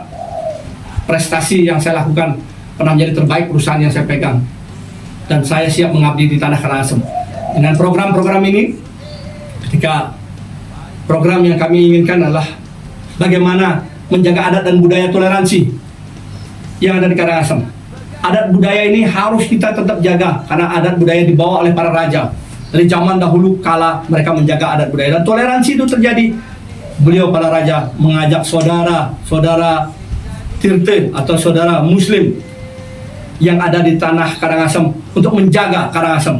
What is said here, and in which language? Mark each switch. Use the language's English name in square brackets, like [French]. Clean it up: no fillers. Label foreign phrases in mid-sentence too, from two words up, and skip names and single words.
[Indonesian] Prestasi yang saya lakukan pernah menjadi terbaik perusahaan yang saya pegang, dan saya siap mengabdi di tanah Karangasem. Dengan program-program ini, ketika program yang kami inginkan adalah bagaimana menjaga adat dan budaya toleransi yang ada di Karangasem. Adat budaya ini harus kita tetap jaga, karena adat budaya dibawa oleh para raja. Dari zaman dahulu kala mereka menjaga adat budaya, dan toleransi itu terjadi. Beliau para raja mengajak saudara-saudara Tirte atau saudara Muslim yang ada di tanah Karangasem untuk menjaga Karangasem.